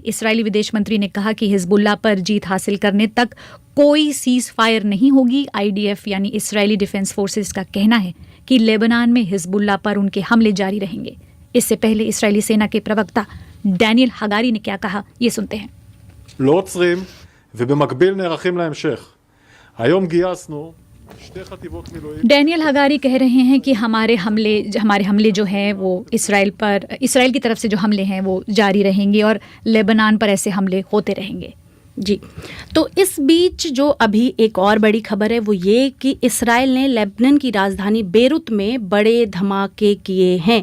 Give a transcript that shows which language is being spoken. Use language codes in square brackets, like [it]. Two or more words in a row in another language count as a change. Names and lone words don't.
[hi] इस्राएली विदेश मंत्री ने कहा कि हिजबुल्लाह पर जीत हासिल करने तक कोई सीज फायर नहीं होगी। IDF यानी इस्राएली डिफेंस फोर्सेस का कहना है कि लेबनान में हिजबुल्लाह पर उनके हमले जारी रहेंगे। इससे पहले इस्राएली सेना के प्रवक्ता डैनियल हगारी ने क्या कहा, ये सुनते हैं। [he] לא עוצרים ובמקביל नरכים להמשך. היום גייסנו שתי חטיבות מילואים. [hi] डैनियल हगारी कह रहे हैं कि हमारे हमले जो हैं वो इस्राएल की तरफ से जो हमले हैं वो जारी रहेंगे और लेबनान पर ऐसे हमले होते रहेंगे। जी, तो इस बीच जो अभी एक और बड़ी खबर है वो ये कि इस्राएल ने लेबनान की राजधानी बेरूत में बड़े धमाके किए हैं।